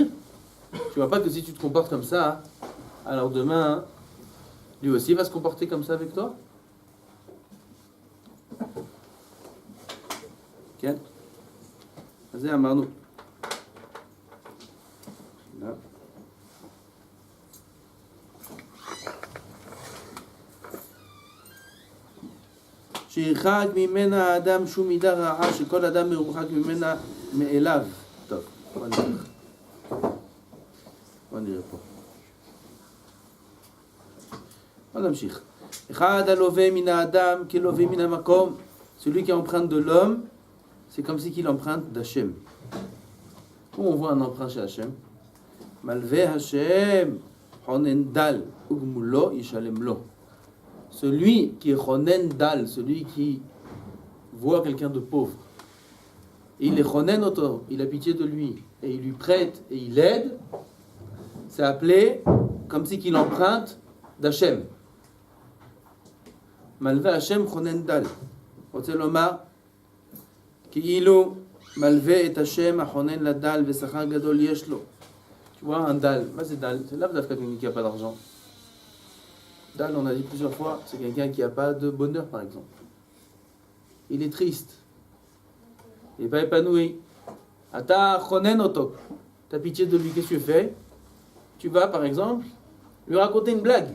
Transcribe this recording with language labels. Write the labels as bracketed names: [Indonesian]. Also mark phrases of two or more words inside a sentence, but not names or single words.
[French] Tu vois pas que si tu te comportes comme ça, alors demain, lui aussi va se comporter comme ça avec toi? Ok? Vas-y, Amarnou. Là. [Hebrew] שירחק ממנה האדם שום מידה רעה שכל אדם מרוחק ממנה מאליו. טוב, בוא נראה פה. בוא נמשיך. אחד הלווה מן האדם כלווה מן המקום. [French] Celui qui emprunte de l'homme, c'est comme si qu'il emprunte d'Hachem. Où on voit un emprunt chez Hachem? [Hebrew] מלוה השם, חונן דל, וגמולו ישלם לו. [French] Celui qui est [Hebrew] חונן דל, [French] celui qui voit quelqu'un de pauvre, et il est [Hebrew] חונן אותו, [French] il a pitié de lui, et il lui prête et il l'aide, c'est appelé comme si qu'il emprunte d'Hachem. [Hebrew] מלוה השם חונן דל. רוצה לומר, כאילו מלווה את השם החונן לדל ושכר גדול יש לו. [French] Tu vois, un dal, c'est dal, c'est là quelqu'un qui n'a pas d'argent. Dal, on a dit plusieurs fois, c'est quelqu'un qui n'a pas de bonheur, par exemple. Il est triste. Il n'est pas épanoui. [Hebrew] אתה חונן אותו. [French] Tu as pitié de lui, qu'est-ce que tu fais? Tu vas, par exemple, lui raconter une blague.